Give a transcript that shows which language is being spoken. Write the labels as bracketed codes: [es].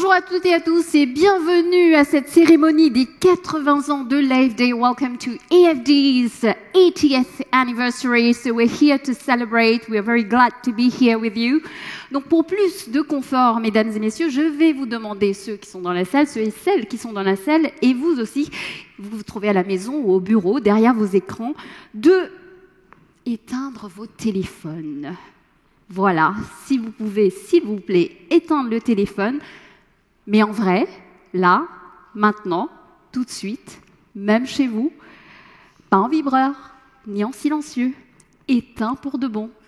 [fr] toutes et à tous et bienvenue à cette cérémonie des 80 ans de l'AFD. [en] Welcome to AFD's 80th anniversary. So we're here to celebrate. We're very glad to be here with you. [fr] Donc pour plus de confort, mesdames et messieurs, je vais vous demander, ceux qui sont dans la salle, ceux et celles qui sont dans la salle, et vous aussi, vous vous trouvez à la maison ou au bureau, derrière vos écrans, de éteindre vos téléphones. Voilà, si vous pouvez, s'il vous plaît, éteindre le téléphone, mais en vrai, là, maintenant, tout de suite, même chez vous, pas en vibreur, ni en silencieux, éteint pour de bon.